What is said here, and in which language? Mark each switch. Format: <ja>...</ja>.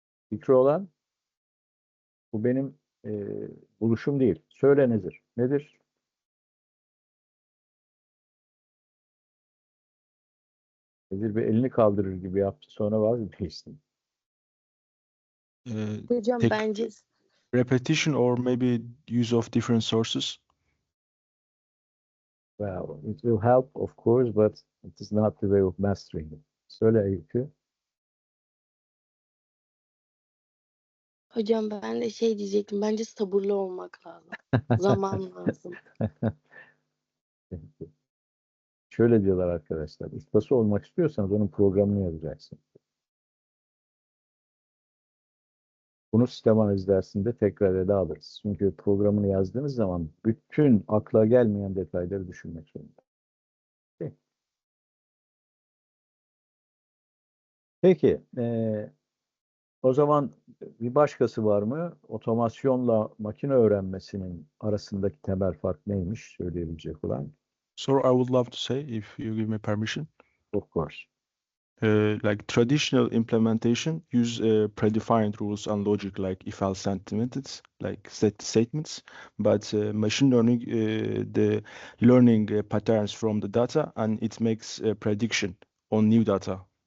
<tr>Fikri olan bu benim buluşum değil. Söyle nedir? Nedir? Nedir? Bir elini kaldırır gibi yaptı. Sonra vazgeçtin. Hocam</tr> <en>Take</en> <tr>bence</tr> <en>repetition or maybe use of different sources. Well, it will help of course, but it is not the way of mastering it.</en> <tr>Söyle Öykü. hocam ben de şey diyecektim. Bence sabırlı olmak lazım. Zaman lazım. Şöyle diyorlar arkadaşlar. Ustası olmak istiyorsanız onun programını yazacaksın. Bunu sistem analiz dersinde tekrar ele alırız. Çünkü programını yazdığınız zaman bütün akla gelmeyen detayları düşünmek zorunda. Peki, o zaman bir başkası var mı? Otomasyonla makine öğrenmesinin arasındaki temel fark neymiş söyleyebilecek olan?</tr> <en>So I would love to say, if you give me permission, Of course. like traditional implementation use predefined rules and logic like if-else sentiments, like set statements, but machine learning, the learning patterns from the data and it makes a prediction on new data.</en>